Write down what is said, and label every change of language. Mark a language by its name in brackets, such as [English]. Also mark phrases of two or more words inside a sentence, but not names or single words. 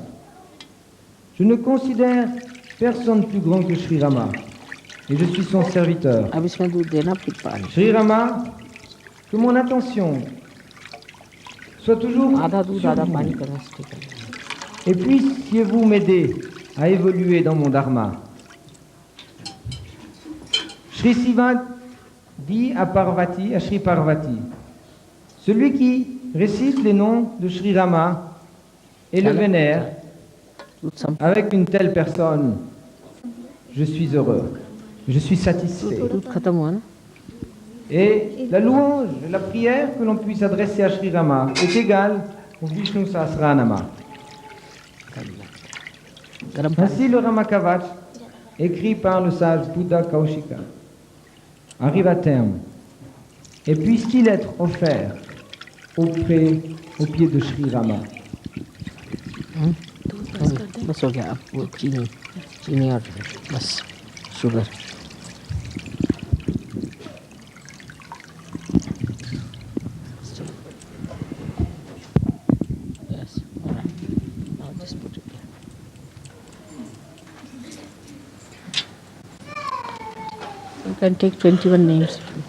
[French] Je ne considère personne plus grand que Shri Rama, et je suis son serviteur. Shri Rama, que mon attention soit toujours sur vous, et puissiez-vous m'aider à évoluer dans mon dharma. Shri Siva dit à Parvati, à Shri Parvati, celui qui récite les noms de Shri Rama et le vénère avec une telle personne, je suis heureux, je suis satisfait. Et la louange, la prière que l'on puisse adresser à Shri Rama est égale au Vishnu Sahasranama. Ainsi le Ramakavach, écrit par le sage Bouddha Kaushika, arrive à terme. Et puisse-t-il être offert au pied de Shri Rama. [Hindi] बस हो गया, अब वो चीनी और बस शुगर. [English] Yes, all right. Now just put it there. You can take 21 names.